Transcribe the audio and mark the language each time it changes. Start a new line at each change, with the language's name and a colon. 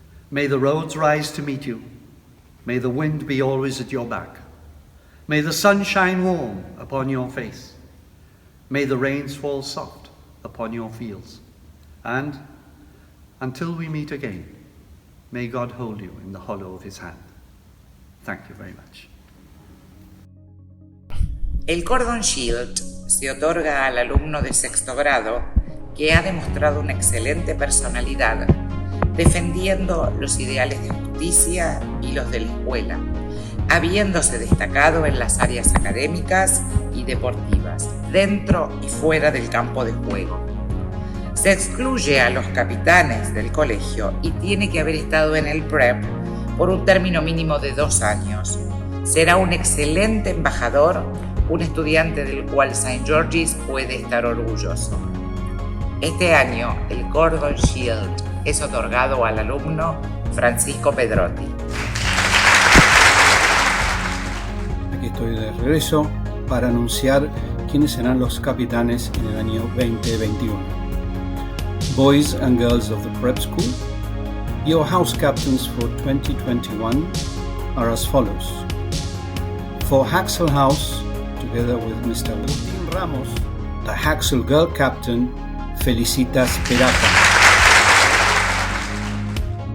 English: May the roads rise to meet you. May the wind be always at your back. May the sun shine warm upon your face. May the rains fall soft upon your fields. And until we meet again, may God hold you in the hollow of his hand. Thank you very much.
Spanish: El Cordon Shield se otorga al alumno de sexto grado que ha demostrado una excelente personalidad, defendiendo los ideales de justicia y los de la escuela, habiéndose destacado en las áreas académicas y deportivas, dentro y fuera del campo de juego. Se excluye a los capitanes del colegio y tiene que haber estado en el PREP por un término mínimo de 2 años. Será un excelente embajador, un estudiante del cual St. George's puede estar orgulloso. Este año, el Cordon Shield es otorgado al alumno Francisco Pedrotti. Aquí estoy de regreso para anunciar quiénes serán los capitanes en el año 2021.
English: Boys and girls of the prep school, your house captains for 2021 are as follows. For Haxel House, together with Mr. Agustín Ramos, the Haxel girl captain, Felicitas Perata.